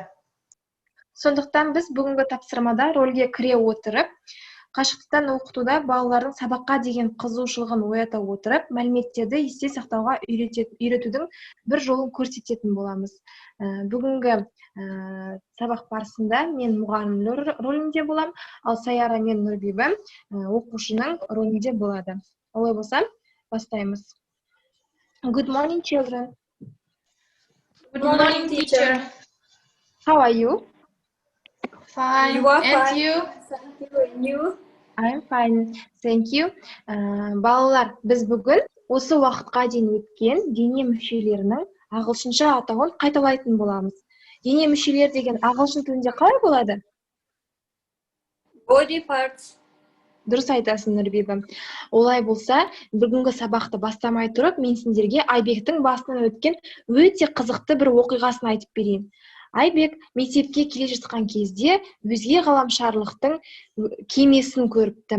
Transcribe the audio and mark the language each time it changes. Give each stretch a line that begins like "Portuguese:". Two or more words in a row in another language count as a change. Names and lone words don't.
Kazakh: Сондықтан біз бүгінгі тапсырмада рөлге кіре отырып, қашықтықтан оқытуда балалардың сабаққа деген қызығушылығын оята отырып, мәліметтерді есте сақтауға үйретудің бір жолын көрсететін боламыз. Бүгінгі сабақ барысында мен мұғалім рөлінде болам, ал Саяра мен Нұрбибі оқушының рөлінде болады. Олай болса, бастаймыз.
English: Good morning, children. Good morning, teacher. How are you? Fine. You are And fine. you? Thank you. I'm fine. Thank you.
Kazakh: Балалар, біз бүгін осы уақытқа дейін өткен дене мүшелерінің ағылшынша атауын қайталайтын боламыз. Дене мүшелер деген ағылшын тілінде қалай болады?
English: Body parts.
Kazakh: Дұрыс айтасың, Нұрбибі. Олай болса, бүгінгі сабақты бастамай тұрып, мен сендерге Айбектің басынан өткен өте қызықты бір оқиғасын айтып берейін. Айбек мектепке келе жатқан кезде өзге ғаламшарлықтың кемесін көріпті.